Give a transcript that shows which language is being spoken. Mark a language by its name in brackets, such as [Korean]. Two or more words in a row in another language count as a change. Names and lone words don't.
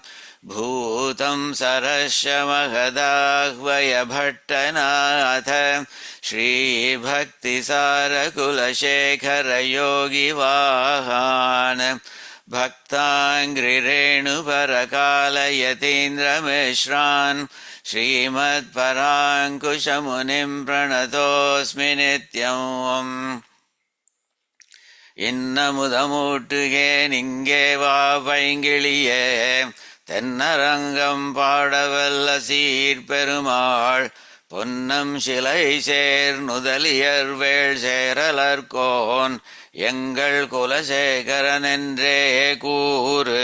[Sanskrit] भूतं सरस्य महदाह्वयभट्टनाथ श्रीभक्तिसारकुलशेखरयोगिवाहान्. भक्ताङ्घ्रिरेणुपरकालयतीन्द्रमिश्रान् श्रीमत्पराङ्कुशमुनिं प्रणतोऽस्मि नित्यम्. [Tamil] இன்னமுதமூட்டுகே நிங்கே வா பைங்கிளியே, தென்னரங்கம் பாடவல்ல சீர்பெருமாள். பொன்னம் சிலை சேர் நுதலியர் வேள் சேரலர்கோன் எங்கள் குலசேகரன் என்றே கூறு.